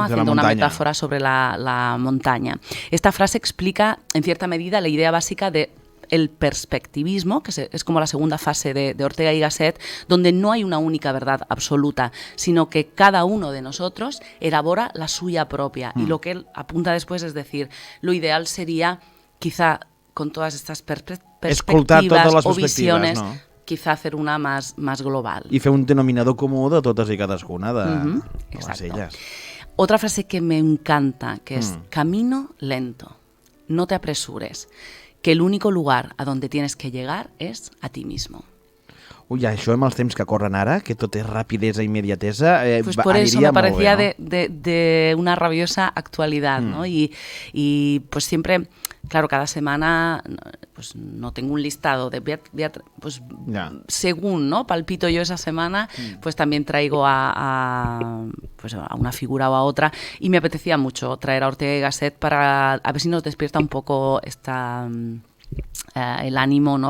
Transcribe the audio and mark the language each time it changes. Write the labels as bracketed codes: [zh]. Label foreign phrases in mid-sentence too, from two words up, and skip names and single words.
[es] Haciendo una metáfora sobre la montaña. Esta frase explica, en cierta medida, la idea básica de el perspectivismo, que es como la segunda fase de Ortega y Gasset, donde no hay una única verdad absoluta, sino que cada uno de nosotros elabora la suya propia. Y lo que él apunta después es decir, lo ideal sería, quizá con todas estas perspectivas o visiones, no? Quizá hacer una más global. [ca] I fer un denominador comú de totes i cadascuna de les elles. [es] Otra frase que me encanta, que es camino lento, no te apresures, que el único lugar a donde tienes que llegar es a ti mismo. [ca] Ui, això amb els temps que corren ara, que tot és rapidesa i immediatesa, [es] pues por eso me parecía bé, ¿no? de una rabiosa actualidad, ¿no? Y pues siempre, claro, cada semana pues no tengo un listado de pues según, ¿no? Palpito yo esa semana, pues también traigo a una figura o a otra, y me apetecía mucho traer a Ortega y Gasset para a ver si nos despierta un poco el ánimo, ¿no?